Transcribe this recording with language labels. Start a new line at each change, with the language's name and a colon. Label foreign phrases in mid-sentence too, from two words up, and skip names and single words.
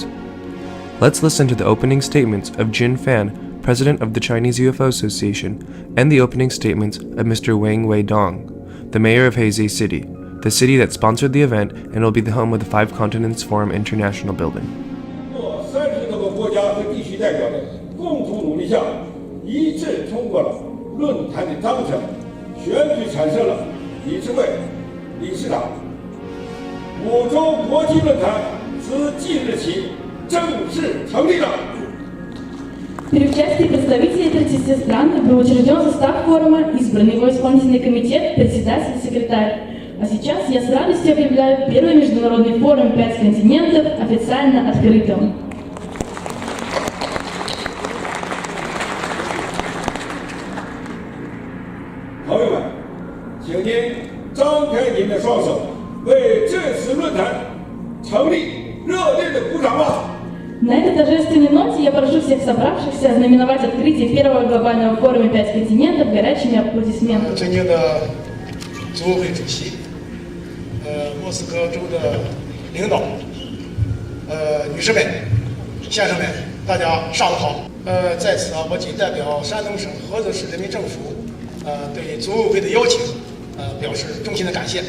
English: Let's listen to the opening statements of Jin Fan, president of the Chinese UFO Association, and the opening statements of Mr. Wang Weidong, the mayor of Hazy City, the city that sponsored the event and will be the home of the Five Continents Forum International Building.
Chinese: 30 多个国家和地区代表的共同努力下，一致通过了论坛的章程，选举产生了理事会、理事长。5周国际论坛自即日起正式成立了。
Russian: При участии представителей 30 стран был учрежден состав форума, избран его исполнительный комитет, председатель и секретарь. А сейчас я с радостью объявляю первый международный форум «5 континентов» официально открытым. Друзья,
Chinese: 请您张开您的双手，为这次论坛成立热烈的鼓掌吧！
Russian: На этой торжественной ноте я прошу всех собравшихся ознаменовать открытие первого глобального форума «5 континентов» горячими аплодисментами.
Chinese: 尊敬的组委会主席，莫斯科州的领导，女士们、先生们，大家上午好。在此我仅代表山东省菏泽市人民政府，对组委会的邀请，表示衷心的感谢。